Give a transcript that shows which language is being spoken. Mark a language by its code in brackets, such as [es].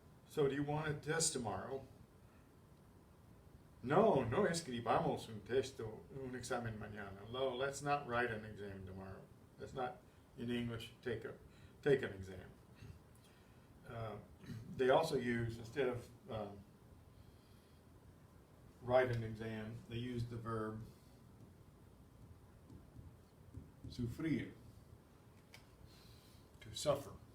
[en] So, do you want a test tomorrow? [es] No escribamos un examen mañana. [en] No, let's not write an exam tomorrow. Let's not, in English, take an exam. They also use, instead of write an exam, they use the verb sufrir, to suffer.